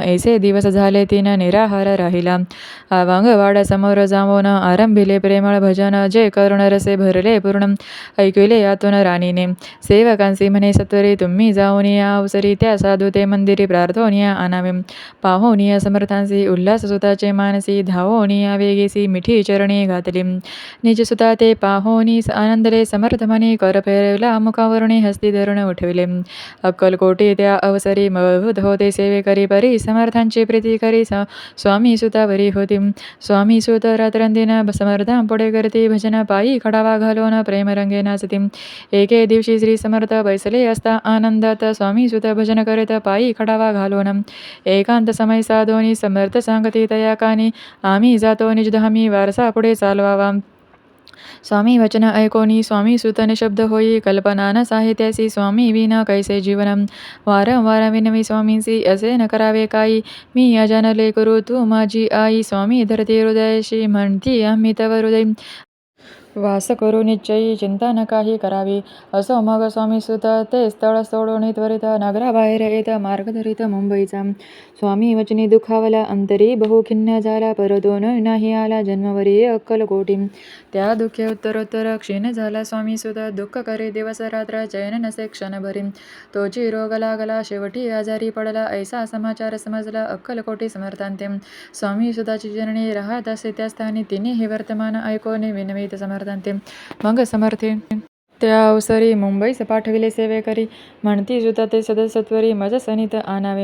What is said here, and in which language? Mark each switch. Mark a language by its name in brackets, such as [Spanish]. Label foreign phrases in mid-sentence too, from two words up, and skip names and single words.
[Marathi] ऐसे दिवस झाले तीन निराहार राहिला. अभंगवाड्या समोर जाऊन आरंभिले प्रेमळ भजन. जे करुण रसे भरले पूर्ण. ऐकले यातून राणी सेवकांसी म्हणे सत्वरी तुम्ही जाऊन या अवसरी. त्या साधू ते मंदिरी प्रार्थोनिया आणावे. पाहोनिया समर्थांसी उल्हास सुताचे मानसी. धावोनिया वेगेसी मिठी चरणी घातली. निज सुता ते पाहोनी आनंदले. समर्थ म्हणे कर फेरवला मुखावरुणी हस्ती धरून उठविले. अक्कलकोटी त्या अवसरी मळभूत होते सेवेकरी. परी समर्थांची प्रीती करी स्वामी सुतावरी होती. स्वामी सुत रात्रंदिन समर्थांपुढे करती भजन. पायी खडावा घालून प्रेमरंगे नाचती. एके दिवशी श्री समर्थ बैसले असता आनंदात. स्वामी सुत भजन करीत पायी खडावा घालून. एकांत समय साधोनी समर्थ सांगती तया कानी. आम्ही जातो निजधामी वारसा पुढे चालवावा. स्वामी वचन ऐकोनी स्वामी सुत निशब्द होई. कल्पना न साहित्यासी स्वामी विना कैसे जीवन. वारंवार विनवी स्वामींसी असे न करावे काही. मी अजानले करू तू माझी आई. स्वामी धरती हृदयाशी म्हणती आम्ही तव हृदय. वास करू निश्चयी चिंता न काही करावी. असो मग स्वामी सुत ते स्थळ सोडून त्वरित नगराबाहेर येत मार्ग धरित मुंबईचा. स्वामी वचनी दुखावला अंतरी बहु खिन्न झाला परतून नाही आला जन्मवरी अक्कलकोटी. त्या दुःखे उत्तरोत्तर क्षीण झाला स्वामी सुत दुःख करे दिवस रात्र चैन नसे क्षणभरी. तोची रोग लागला शेवटी आजारी पडला ऐसा समाचार समजला अक्कलकोटी समर्थांते. स्वामी सुताची जननी राहत असे त्या स्थानी तिने हे वर्तमान ऐकोने विनवित समर्थांते. मग समर्थे त्या अवसरी मुंबईस पाठविले सेवेकरी म्हणती सुत ते सदसत्वरी मज सनित आणावे.